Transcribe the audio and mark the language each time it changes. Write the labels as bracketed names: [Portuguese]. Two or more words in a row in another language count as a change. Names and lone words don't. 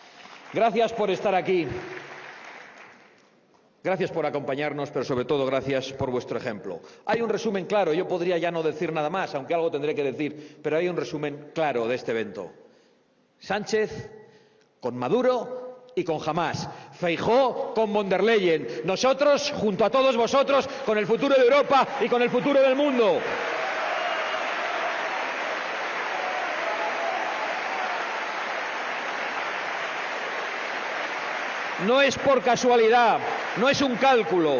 [Spanish] Gracias por estar aquí. Gracias por acompañarnos, pero sobre todo gracias por vuestro ejemplo. Hay un resumen claro, yo podría ya no decir nada más, aunque algo tendré que decir, pero hay un resumen claro de este evento. Sánchez con Maduro y con Hamás. Feijóo con von der Leyen. Nosotros, junto a todos vosotros, con el futuro de Europa y con el futuro del mundo. No es por casualidad, no es un cálculo.